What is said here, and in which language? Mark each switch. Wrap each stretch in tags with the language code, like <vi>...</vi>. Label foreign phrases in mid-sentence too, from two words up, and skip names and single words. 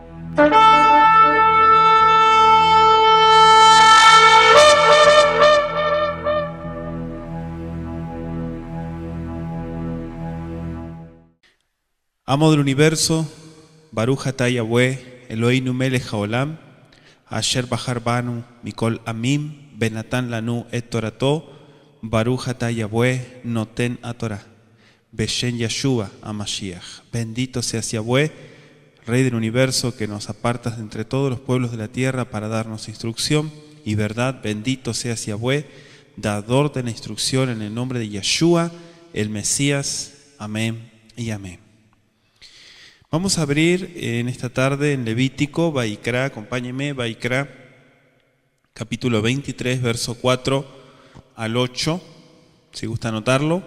<es>Amo del universo,</es> <he>ברוך אתה יהוה, אלהינו מלך העולם, אשר בחר בנו מכל עמים, ונתן לנו את תורתו, ברוך אתה יהוה, נותן התורה, בשם ישוע המשיח.</he> <es>Bendito seas Yahweh, Rey del universo, que nos apartas de entre todos los pueblos de la tierra para darnos instrucción y verdad. Bendito seas Yahweh, dador de la instrucción, en el nombre de Yeshua, el Mesías. Amén y amén. Vamos a abrir en esta tarde en Levítico, Vaikra, acompáñenme, Vaikra, capítulo 23, verso 4 al 8, si gusta anotarlo.</es>